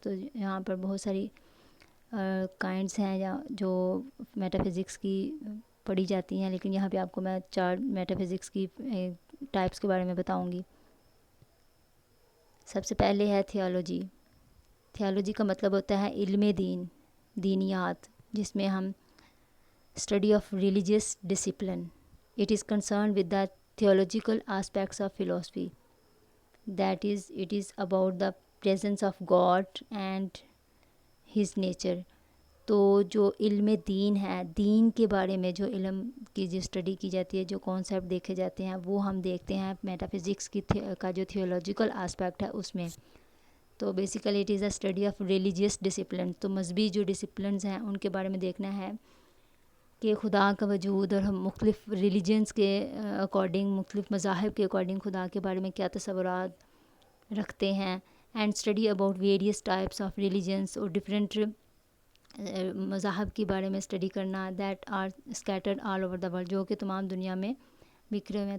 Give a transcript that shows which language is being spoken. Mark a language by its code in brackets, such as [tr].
[ur] تو یہاں پر بہت ساری کائنڈس ہیں یا جو میٹا فزکس کی پڑھی جاتی ہیں، لیکن یہاں پہ آپ کو میں 4 میٹا فزکس کی ٹائپس کے بارے میں بتاؤں گی. سب سے پہلے ہے تھیالوجی. تھیالوجی کا مطلب ہوتا ہے علم دین، دینیات، جس میں ہم [en] Study of religious discipline. It is concern with the theological aspects of philosophy, that is it is about the presence of God and his nature. [ur] تو جو علم دین ہے، دین کے بارے میں جو علم کی جو اسٹڈی کی جاتی ہے، جو کانسیپٹ دیکھے جاتے ہیں، وہ ہم دیکھتے ہیں میٹا فزکس کا جو تھیولوجیکل آسپیکٹ ہے اس میں. [en] تو basically it is a study of religious discipline. [ur] تو مذہبی جو ڈسپلنز ہیں ان کے بارے میں دیکھنا ہے کہ خدا کا وجود، اور ہم مختلف ریلیجنس کے اکارڈنگ، مختلف مذاہب کے اکارڈنگ خدا کے بارے میں کیا تصورات رکھتے ہیں. [en] and study about various types of religions, [ur] اور ڈفرینٹ مذاہب کے بارے میں اسٹڈی کرنا، [en] that are scattered all over the world, [ur] جو کہ تمام دنیا میں بکھرے ہوئے ہیں.